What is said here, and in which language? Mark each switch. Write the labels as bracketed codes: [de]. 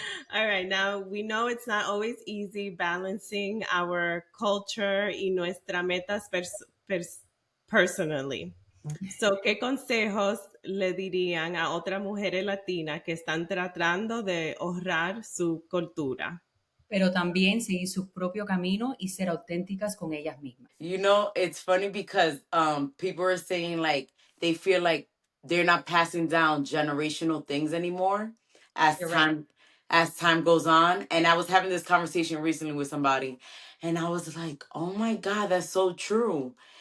[en] All right, now we know it's not always easy balancing our culture [es] y nuestra metas [en] personally. [es] So, ¿qué consejos le dirían a otras mujeres latinas que están tratando de honrar su cultura? Pero también seguir su propio camino y ser auténticas con ellas mismas. [en] It's funny because people are saying like they feel like they're not passing down generational things anymore as You're right. time goes on. And I was having this conversation recently with somebody and I was like, "Oh my God, that's so true."